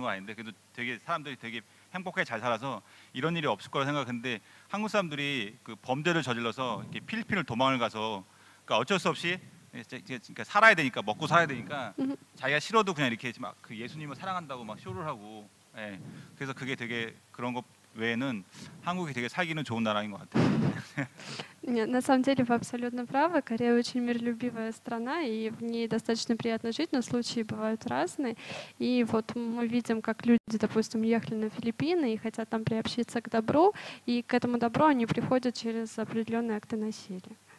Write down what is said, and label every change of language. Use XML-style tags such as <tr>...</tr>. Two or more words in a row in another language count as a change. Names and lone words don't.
<ko>건 아닌데 그래도 되게 사람들이 되게 행복하게 잘 살아서 이런 일이 없을 거라 생각했는데 한국 사람들이 그 범죄를 저질러서 이렇게 필리핀을 도망을 가서 그러니까 어쩔 수 없이 그러니까 살아야 되니까 먹고 살아야 되니까 자기가 싫어도 그냥 이렇게 막 그 예수님을 사랑한다고 막 쇼를 하고 그래서 그게 되게 그런 것 외에는 한국이 되게 살기는 좋은 나라인 것 같아요.</ko> <ru>Нет, на самом деле вы абсолютно правы. Корея очень миролюбивая страна, и в ней достаточно приятно жить, но случаи бывают разные. И вот мы видим, как люди, допустим, ехали на Филиппины и хотят там приобщиться к добру, и к этому добру они приходят через определенные акты насилия.</ru>